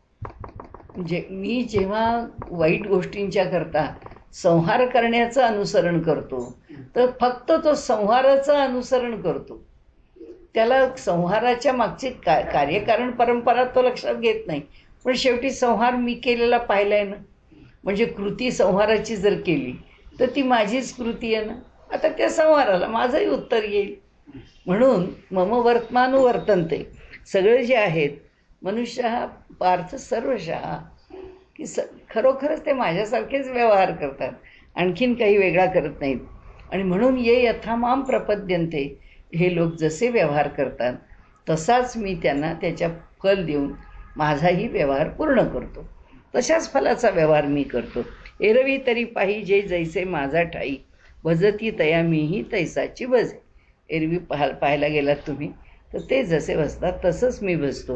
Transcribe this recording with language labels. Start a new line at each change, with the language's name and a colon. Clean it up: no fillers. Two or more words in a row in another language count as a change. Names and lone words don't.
Marathi: म्हणजे मी जेव्हा वाईट गोष्टींच्या करता संहार करण्याचं अनुसरण करतो, तर फक्त तो संहाराचं अनुसरण करतो, त्याला संहाराच्या मागची कार्यकारण परंपरा तो लक्षात घेत नाही. पण शेवटी संहार मी केलेला पाहिला आहे ना, म्हणजे कृती संहाराची जर केली तर ती माझीच कृती आहे ना, आता त्या संहाराला माझंही उत्तर येईल.
Sanskrit: म्हणून मम वर्तमानुवर्तन्ते,
Marathi: सगळे जे आहेत मनुष्य हा
Sanskrit: पार्थ सर्वशः,
Marathi: की खरोखरच ते माझ्यासारखेच व्यवहार करतात, आणखीन काही वेगळा करत नाहीत. आणि म्हणून
Sanskrit: ये यथा मां प्रपद्यन्ते,
Marathi: हे लोक जसे व्यवहार करतात तसाच मी त्यांना त्याच्या फल देऊन माझाही व्यवहार पूर्ण करतो, तशाच फलाचा व्यवहार मी करतो. एरवी तरी पाही जे जैसे माझा ठाई, भजती तया मीही तैसाची भजे. एरवी पाहायला गेलात तुम्ही तर ते जसे भजतात तसंच मी भजतो.